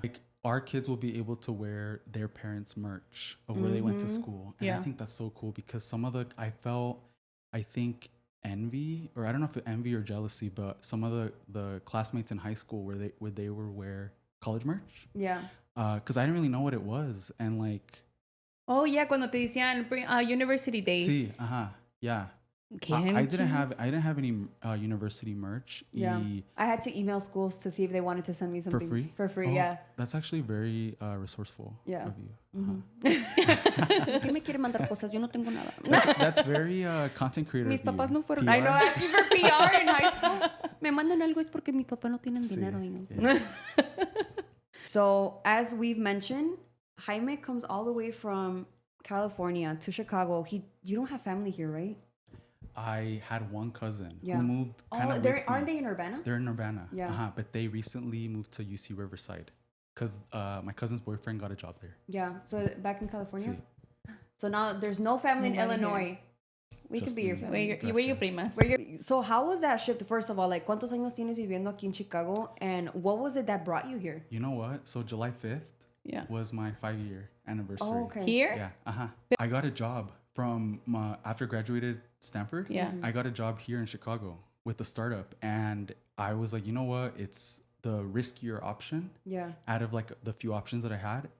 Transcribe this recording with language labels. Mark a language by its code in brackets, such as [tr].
[en] Like our kids will be able to wear their parents' merch of where they went to school. And I think that's so cool because some of I think envy, or I don't know if it's envy or jealousy, but some of the classmates in high school where they were wear college merch. Yeah. Because I didn't really know what it was. And like, [es] oh, yeah, cuando te decían [en] university day. Sí, yeah. I didn't have any university merch. Yeah. I had to email schools to see if they wanted to send me something. For free, Oh, yeah. That's actually very resourceful of you. [es] ¿Quién me quiere mandar cosas? Yo no tengo nada. [en] That's very content creator. [es] Mis papás no fueron. [en] PR? I know, asking for PR in high school. [es] Me mandan algo es porque mis papás no tienen dinero. [en] Yeah. So, as we've mentioned, Jaime comes all the way from California to Chicago. You don't have family here, right? I had one cousin who moved kind of aren't they in Urbana? They're in Urbana. Yeah. But they recently moved to UC Riverside because my cousin's boyfriend got a job there. Yeah. So back in California? So now there's no family in Illinois. We could be your family. Where your primas? So how was that shift? First of all, like, [es] ¿cuántos años tienes viviendo aquí en Chicago? [en] And what was it that brought you here? You know what? So July 5th was my 5-year anniversary. Oh, okay. Here? Yeah. I got a job from after graduated Stanford. Yeah. I got a job here in Chicago with a startup. And I was like, you know what? It's the riskier option out of like the few options that I had.